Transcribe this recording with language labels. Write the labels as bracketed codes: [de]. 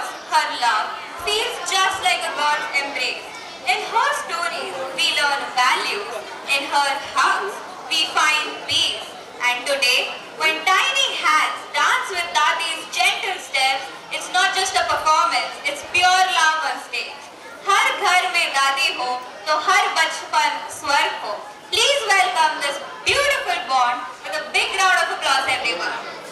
[en] her love feels just like a God's embrace. In her stories, we learn values. In her hugs, we find peace. And today, when tiny hands dance with Dadi's gentle steps, it's not just a performance, it's pure love on stage. [hi] हर घर में दादी हो तो हर बचपन स्वर्ग हो. [en] Please welcome this beautiful bond with a big round of applause, everyone.